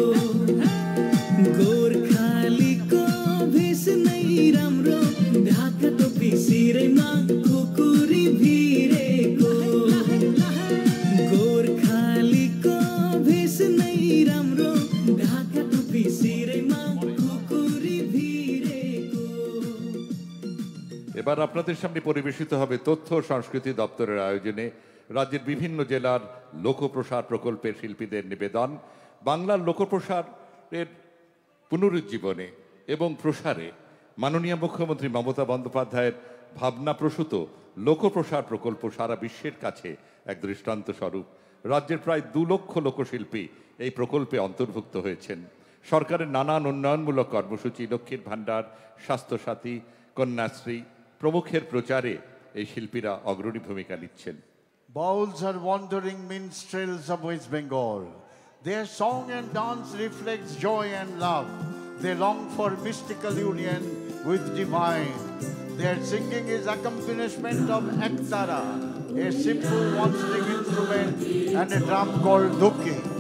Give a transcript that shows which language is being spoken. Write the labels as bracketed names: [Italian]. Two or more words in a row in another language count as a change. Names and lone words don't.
[Nepali] गोर्खालीको भेष नै राम्रो ढाका टोपी सिरैमा खुकुरी भिरेको गोर्खालीको भेष नै राम्रो ढाका टोपी सिरैमा खुकुरी भिरेको। [Bangla] এবার আপনাদের সামনে পরিবেশিত হবে তথ্য সংস্কৃতি দপ্তরের আয়োজনে রাজ্যের বিভিন্ন জেলার লোকপ্রসার প্রকল্পের শিল্পীদের নিবেদন বাংলার লোকপ্রসারের পুনরুজ্জীবনে এবং প্রসারে মাননীয় মুখ্যমন্ত্রী মমতা বন্দ্যোপাধ্যায়ের ভাবনাপ্রসূত লোকপ্রসার প্রকল্প সারা বিশ্বের কাছে এক দৃষ্টান্ত স্বরূপ। রাজ্যের প্রায় 2 লক্ষ লোকশিল্পী এই প্রকল্পে অন্তর্ভুক্ত হয়েছেন। সরকারের নানান উন্নয়নমূলক কর্মসূচি লক্ষ্মীর ভাণ্ডার স্বাস্থ্যসাথী কন্যাশ্রী প্রমুখের প্রচারে এই শিল্পীরা অগ্রণী ভূমিকা নিচ্ছেন। [English] Bowls are wandering minstrels of West Bengal. Their song and dance reflects joy and love. They long for mystical union with divine. Their singing is accompaniment of ektara, a simple one-string instrument, and a drum called dhupki.